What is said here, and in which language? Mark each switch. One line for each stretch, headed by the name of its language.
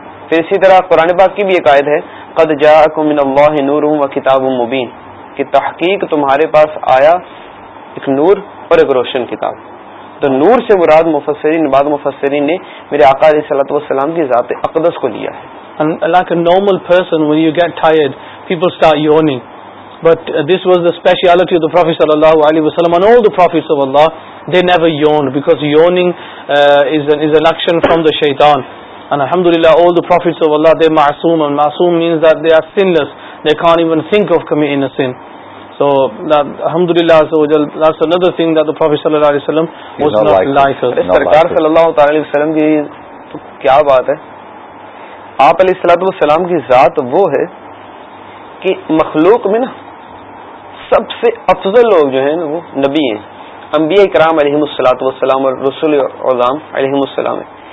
Urdu: پھر اسی طرح قرآن پاک کی بھی ایک آیت ہے,
Arabic: قد جاءکم من اللہ نور و کتاب مبین,
Urdu: کہ تحقیق تمہارے پاس آیا ایک نور اور ایک روشن کتاب. تو نور سے مراد مفسرین بعض مفسرین نے میرے آقا علیہ الصلوۃ والسلام کی ذات اقدس کو لیا ہے.
English: Like a normal person, when you get tired, people start yawning. But this was the speciality of the Prophet sallallahu alaihi wasallam and all the prophets of Allah. They never yawned, because yawning is an action from the shaitan. And alhamdulillah, all the prophets of Allah, they're ma'soom, and ma'soom means that they are sinless. They can't even think of committing a sin. So that, alhamdulillah, that's another thing that the Prophet sallallahu alaihi wasallam was not like us.
Urdu: Sarkar sallallahu alaihi wasallam ki kya baat hai, آپ علیہ الصلوۃ والسلام کی ذات وہ ہے کہ مخلوق میں نا سب سے افضل لوگ جو ہیں وہ نبی ہیں, انبیاء کرام علیہم الصلوۃ والسلام اور رسول اعظم علیہم السلام ہیں.